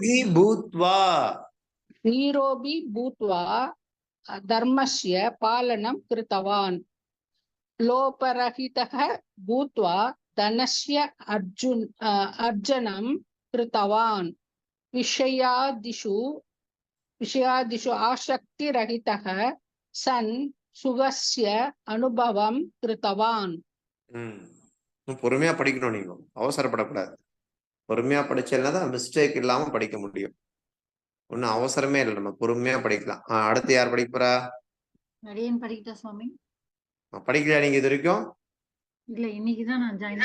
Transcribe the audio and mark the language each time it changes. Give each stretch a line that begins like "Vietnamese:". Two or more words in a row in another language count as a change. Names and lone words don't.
Sanskrit: निरोगी भूत्वा धर्मस्य पालनं कृतवान् लोपरहितः भूत्वा धनस्य अर्जनं कृतवान् विषयादिषु आसक्तिरहितः सन् सुखस्य अनुभवं कृतवान्.
Tamil: பொறுமையா படிக்கணும், நீங்க அவசரப்படக்கூடாது. பொறுமையா படிச்சேன்னா மிஸ்டேக் இல்லாம படிக்க முடியும். ஒன்னும் அவசரமே இல்லை, நம்ம பொறுமையா படிக்கலாம். அடுத்து யார் படிப்பா? படிக்கிட்டா சுவாமி. படிக்கலையா நீங்க இது வரைக்கும்? இல்ல, இன்னைக்குதான் நான் ஜாயின்